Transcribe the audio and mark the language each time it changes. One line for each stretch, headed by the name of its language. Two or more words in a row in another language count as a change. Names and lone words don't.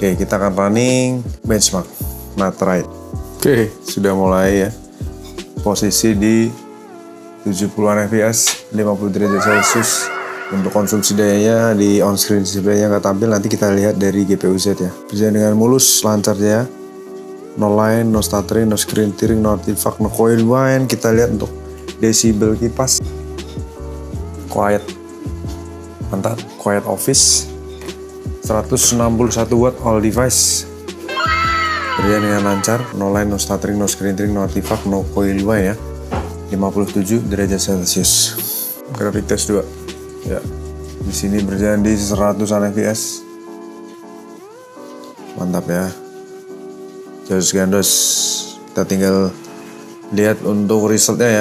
Indonesian: Oke, kita akan
English: running benchmark
Indonesian: Matrite. Oke, sudah mulai ya. Posisi di 70-an fps 50 derajat celcius. Untuk konsumsi dayanya di
English: on screen display-
Indonesian: nya nggak tampil, nanti kita lihat dari GPU Z ya. Berjalan dengan mulus, lancar ya,
English: no line, no stuttering, no screen tearing, no artifact, no coil whine.
Indonesian: Kita lihat untuk desibel kipas, quiet, mantap.
English: Quiet office 161 watt all device.
Indonesian: Berjalan dengan lancar,
English: no line, no stuttering, no screen tearing, no artifact, no coil whine ya.
Indonesian: 57 derajat celcius. Grafik test 2 ya. Di sini berjalan di 100-an fps. Mantap ya. Jos gandos. Kita tinggal lihat untuk resultnya ya.